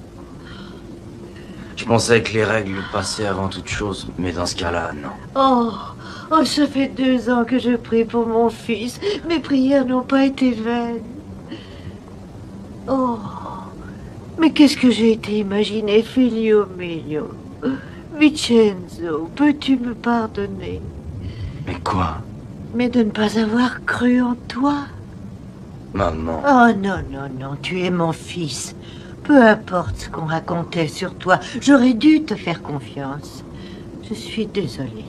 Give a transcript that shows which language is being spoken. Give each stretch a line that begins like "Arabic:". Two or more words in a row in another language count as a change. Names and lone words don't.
French: Je pensais que les règles passaient avant toute chose, mais dans ce cas-là, non. Oh, ça fait 2 ans que je prie pour mon fils. Mes prières n'ont pas été vaines. Oh, mais qu'est-ce que j'ai été imaginé,
Italian: figlio mio.
French: Vincenzo, peux-tu me pardonner? Mais quoi? Mais de ne pas avoir cru en toi. Maman. Oh non, non, non, tu es mon fils. Peu importe ce qu'on racontait sur toi, j'aurais dû te faire confiance. Je suis désolée.